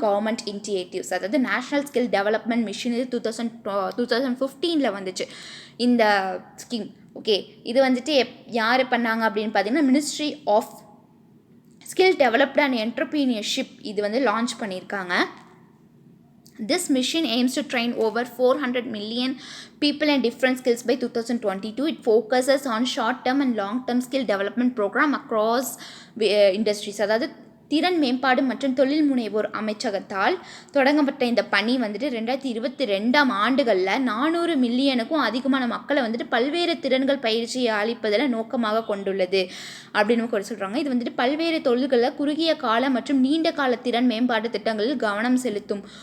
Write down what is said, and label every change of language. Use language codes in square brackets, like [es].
[ta] Government initiatives, அதாவது national skill development mission, இது 2015 வந்துச்சு இந்த ஸ்கீம். ஓகே, இது வந்துட்டு யார் பண்ணாங்க அப்படின்னு பார்த்தீங்கன்னா, ministry of skill developed and entrepreneurship இது வந்து லான்ச் பண்ணியிருக்காங்க. [en] This mission aims to train over 400 million people in different skills by 2022. It focuses on short-term and long-term skill development program across industries. [ta] அதாவது திறன் மேம்பாடு மற்றும் தொழில் முனைவோர் அமைச்சகத்தால் தொடங்கப்பட்ட இந்த பணி வந்துட்டு 2022 ஆண்டுகளில் 400 மில்லியனுக்கும் அதிகமான மக்களை வந்துட்டு பல்வேறு திறன்கள் பயிற்சியை அளிப்பதில் நோக்கமாக கொண்டுள்ளது அப்படின்னு கூட சொல்கிறாங்க. இது வந்துட்டு பல்வேறு தொழில்களில் குறுகிய கால மற்றும் நீண்ட கால திறன் மேம்பாட்டு திட்டங்களில் கவனம் செலுத்தும்.